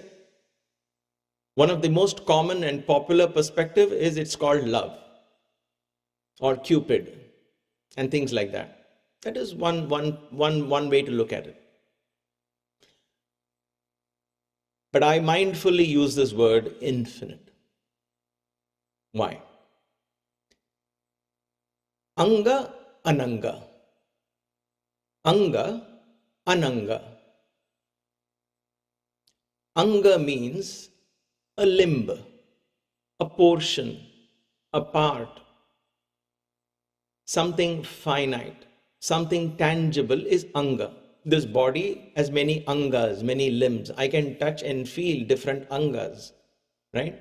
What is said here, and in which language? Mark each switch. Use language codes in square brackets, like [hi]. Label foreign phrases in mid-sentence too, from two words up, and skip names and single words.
[en] One of the most common and popular perspective is it's called love or Cupid and things like that. That is one way to look at it. But I mindfully use this word infinite. Why? [sa] Anga, Ananga. Anga, Ananga. [en] Anga means a limb, a portion, a part, something finite, something tangible is Anga. This body has many angas, many limbs. I can touch and feel different angas, right?